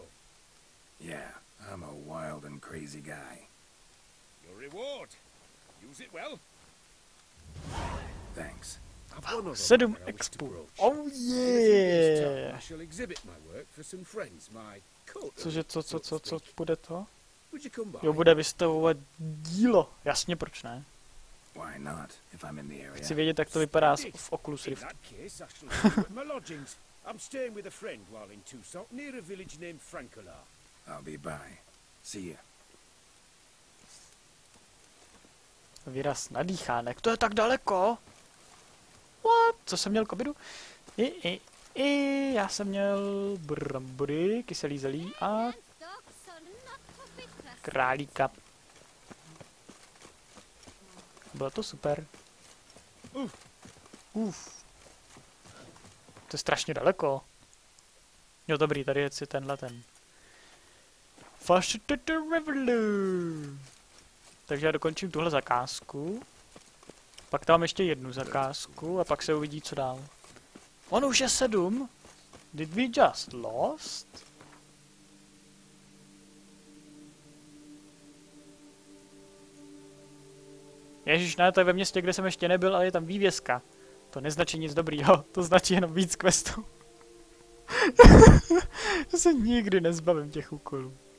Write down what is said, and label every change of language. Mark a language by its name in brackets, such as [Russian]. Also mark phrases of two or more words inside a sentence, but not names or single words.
[English] Yeah, I'm a wild and crazy guy. Your reward. Use it well. Thanks. I've one other 7 matter I wish to expo. broach. Oh In a few years' time, yeah. I shall exhibit my work for some friends, my cult. [Czech] Cože, co bude to? [English] Would you come by? [Czech] Jo, bude vystavovat dílo. Jasně, proč ne? [English] Why not, if I'm in the area? [Czech] Chci vědět, jak to vypadá v Oculus [English] In [Czech] Rift. [English] that case, I shall see you at my lodgings. I'm staying with a friend while in Tucson, near a village named Francola. I'll be by. See you. [Czech] Výraz nadýchánek. To je tak daleko. What? Co jsem měl covidu? Já jsem měl brambory, kyselý zelí a králíka. Bylo to super. To je strašně daleko. Jo, dobrý, tady je si tenhle ten. Takže já dokončím tuhle zakázku. Pak tam ještě jednu zakázku a pak se uvidí, co dál. On už je 7. [English] Did we just lost? [Czech] Ježiš, ne, to je ve městě, kde jsem ještě nebyl, ale je tam vývězka. To neznačí nic dobrýho, to značí jenom víc questů. Já se nikdy nezbavím těch úkolů.